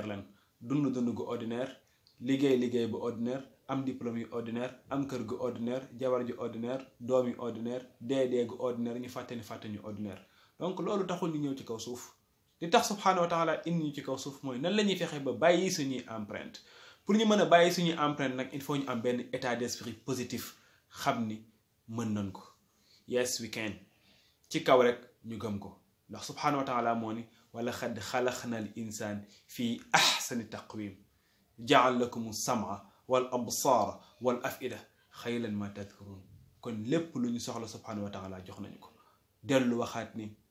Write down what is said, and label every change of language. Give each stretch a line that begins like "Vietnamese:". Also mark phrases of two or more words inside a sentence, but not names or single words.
Wolof: lañ dund gu ordinaire liggéey bu ordinaire am diplôme yu ordinaire am kër gu ordinaire jabar ju ordinaire doom yu ordinaire dee gu ordinaire ñu fàtte ñu ordinaire donc loolu taxul ñu ñëw ci kaw suuf li tax
Arabic: سبحانه وتعالى
Wolof: indi ñu ci kaw suuf mooy nan la ñuy fexe ba bàyyi suñuy empreinte pour ñu mën a bàyyi suñuy empreinte nag
French: il faut
Wolof: ñu am benn
French: état d'esprit positif
Wolof: xam ni mën nañ ko
English: yes we can
Wolof: ci kaw rek ñu gëm ko ndax
Arabic: سبحانه وتعالى
Wolof: moo ni
Arabic: ولقد خلقنا الإنسان في أحسن تقويم جعل لكم السمع والأبصار والأفئدة قليلا ما تذكرون
Wolof: kon lépp lu ñu soxla
Arabic: سبحانه وتعالى
Wolof: jox nañu ko dellu waxaat ni